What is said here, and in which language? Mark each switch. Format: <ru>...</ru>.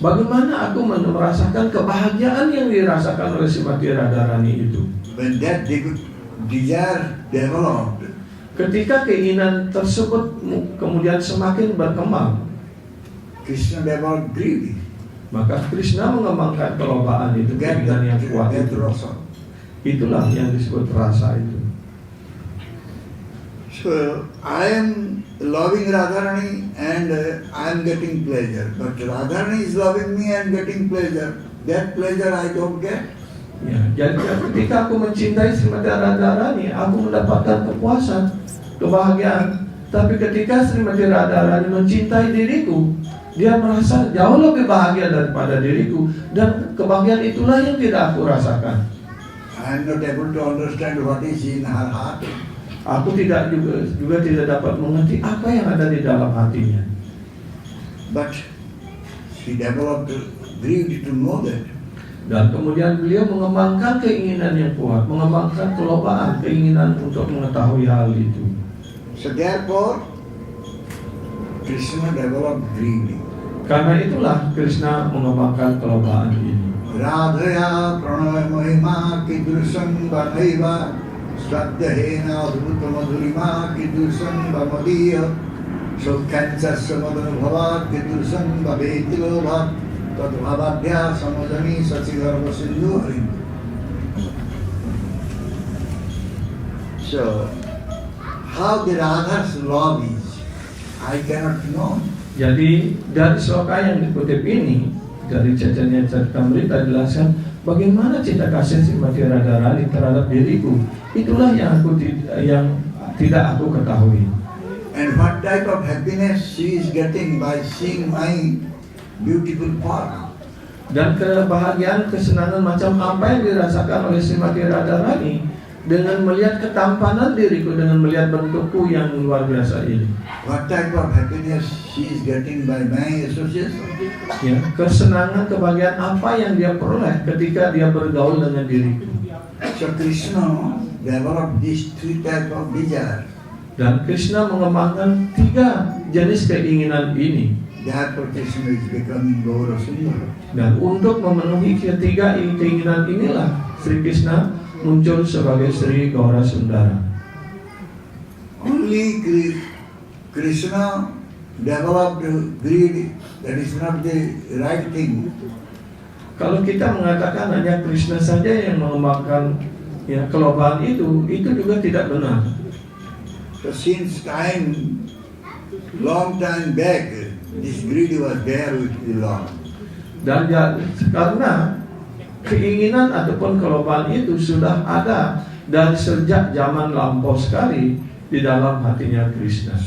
<id>Bagaimana aku merasakan kebahagiaan yang dirasakan oleh Srimati Radharani itu?</id> <en>When that desire developed,</en> <id>ketika keinginan tersebut kemudian semakin berkembang,</id> <en>Krishna developed greed.</en> <id>maka Krishna mengembangkan kelobaan itu, keinginan yang kuat itu. Itulah yang disebut rasa itu.</id> <en>So I am loving Radharani and I am getting pleasure. But Radharani is loving me and getting pleasure. That pleasure I don't get.</en> <id>Ya, jadi ketika aku mencintai Srimati Radharani, aku mendapatkan kepuasan, kebahagiaan. Tapi ketika Srimati Radharani mencintai diriku, dia merasa jauh lebih bahagia daripada diriku, dan kebahagiaan itulah yang tidak aku rasakan.</id> <en>I am not able to understand what is in her heart.</en> <id>Aku juga tidak dapat mengerti apa yang ada di dalam hatinya.</id> <en>But she developed greed to know that.</en> <id>Dan kemudian beliau mengembangkan keinginan yang kuat, mengembangkan kelobaan, keinginan untuk mengetahui hal itu.</id> <en>So therefore, Krishna developed greed.</en> <id>Karena itulah Krishna mengembangkan kelobaan ini.</id> <sa>Radhaya pranaya mahima kidrusan banaiva swaddhena adhuta madhurima kidrusan bamadiya sukhansasya madhanubhavat kidrusan babeti lobhat tadbhavadhya samadani sachigarva sindhu harim.</sa> <en>So, how the Radha's love is, I cannot know.</en> <id>Jadi dari sloka yang dikutip ini, dari Chaitanya Charitamrita dijelaskan bagaimana cinta kasih Srimati Radharani terhadap diriku. Itulah yang tidak aku ketahui.</id> <en>And what type of happiness she is getting by seeing my beautiful form.</en> <id>Dan kebahagiaan, kesenangan macam apa yang dirasakan oleh Srimati Radharani dengan melihat ketampanan diriku, dengan melihat bentukku yang luar biasa ini.</id> <en>What type of happiness she is getting by my association.</en> <id>Ya, kesenangan, kebahagiaan apa yang dia peroleh ketika dia bergaul dengan diriku.</id> <en>So Krishna developed these three types of desire.</en> <id>Dan Krishna mengembangkan 3 jenis keinginan ini.</id> <en>Therefore Krishna is becoming Gaura Sundara.</en> <id>Dan untuk memenuhi ketiga keinginan inilah Sri Krishna muncul sebagai Sri Gaura Sundara.</id> <en>Only Krishna developed greed. That is not the right thing.</en> <id>Kalau kita mengatakan hanya Krishna saja yang mengembangkan kelobahan itu juga tidak benar.</id> <en>So since long time back, this greed was there with the Lord.</en> <id>Dan karena keinginan ataupun kelobahan itu sudah ada dari sejak zaman lampau sekali di dalam hatinya Krishna.</id>